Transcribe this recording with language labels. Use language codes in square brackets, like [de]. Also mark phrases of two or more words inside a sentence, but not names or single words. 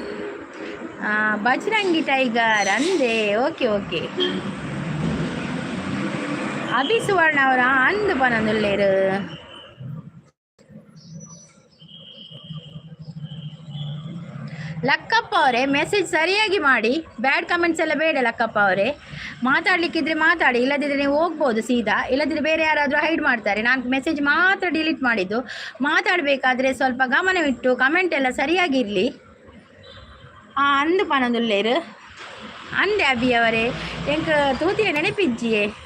[tcy] ಬಜರಂಗಿ ಟೈಗರ್ ಅಂದೆ ಓಕೆ ಅಭಿ ಸುವರ್ಣ ಅವರ ಅಂದು ಪನೊಂದುಲ್ಲೇರು ಲಕ್ಕಪ್ಪ ಅವರೇ ಮೆಸೇಜ್ [kn] ಸರಿಯಾಗಿ ಮಾಡಿ [en] bad comments [kn] ಎಲ್ಲ ಬೇಡ ಲಕ್ಕಪ್ಪ ಅವರೇ ಮಾತಾಡ್ಲಿಕ್ಕಿದ್ರೆ ಮಾತಾಡಿ ಇಲ್ಲದಿದ್ರೆ ನೀವು ಹೋಗ್ಬೋದು ಸೀದಾ ಇಲ್ಲದಿದ್ರೆ ಬೇರೆ ಯಾರಾದರೂ ಹೈಡ್ ಮಾಡ್ತಾರೆ ನಾನು ಮೆಸೇಜ್ ಮಾತ್ರ ಡಿಲೀಟ್ ಮಾಡಿದ್ದು ಮಾತಾಡಬೇಕಾದ್ರೆ ಸ್ವಲ್ಪ ಗಮನವಿಟ್ಟು ಕಮೆಂಟ್ ಎಲ್ಲ ಸರಿಯಾಗಿರಲಿ [tcy] ಅಂದು ಪನೊಂದುಲ್ಲೇರು [kn] ಅಂದೆ ಅಭಿ ಅವರೇ [tcy] ಎಂಕ ತೂತಿಯ ನೆನಪಿಜ್ಜಿಯೇ